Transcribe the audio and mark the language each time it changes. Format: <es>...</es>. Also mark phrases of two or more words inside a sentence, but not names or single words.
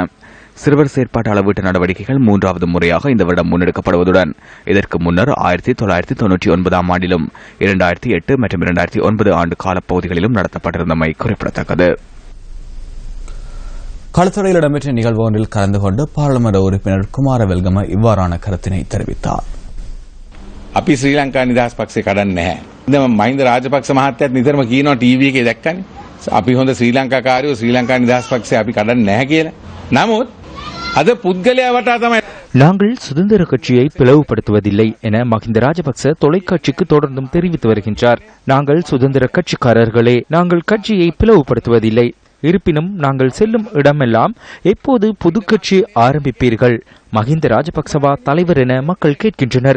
<ta>சிறுவர் செயற்பாட்டு அளவீட்டு நடவடிக்கைகள் 3வது முறையாக இந்த வருடம் முன்னெடுக்கப்படுவதுடன் இதற்கு முன்னர் 1999ஆம் ஆண்டிலும் 2008 மற்றும் 2009 ஆண்டு காலப்பகுதிகளிலும் நடத்தப்பட்டிருந்தமை குறிப்பிடத்தக்கது. களத்தடையில் இடம்பெற்ற நிகழ்வு ஒன்றில் கலந்து கொண்டு பாராளுமன்ற உறுப்பினர் குமார வெல்கம இவ்வாறான கருத்தினை தெரிவித்தார்.</ta> <si>අපි ශ්‍රී ලංකා නිදහස් පක්ෂේ කඩන්නේ නැහැ. ඉතින් මහින්ද රාජපක්ෂ මහත්තයාත් නිතරම කියනවා ටීවී එකේ දැක්කනේ. අපි හොඳ ශ්‍රී ලංකාකාරයෝ ශ්‍රී ලංකා නිදහස් පක්ෂේ අපි කඩන්නේ නැහැ කියලා. නමුත් අද පුද්ගලයා වටා තමයි</si> <ta>நாங்கள் சுதந்திர கட்சியை பிளவுபடுத்துவதில்லை என மஹிந்த ராஜபக்ச தொலைக்காட்சிக்கு தொடர்ந்தும் தெரிவித்து வருகின்றார். நாங்கள் சுதந்திர கட்சிக்காரர்களே, நாங்கள் கட்சியை பிளவுபடுத்துவதில்லை. இருப்பினும் நாங்கள் செல்லும் இடமெல்லாம் எப்போது புது கட்சி ஆரம்பிப்பீர்கள், மஹிந்த ராஜபக்சவா தலைவர் என மக்கள் கேட்கின்றனர்.</ta>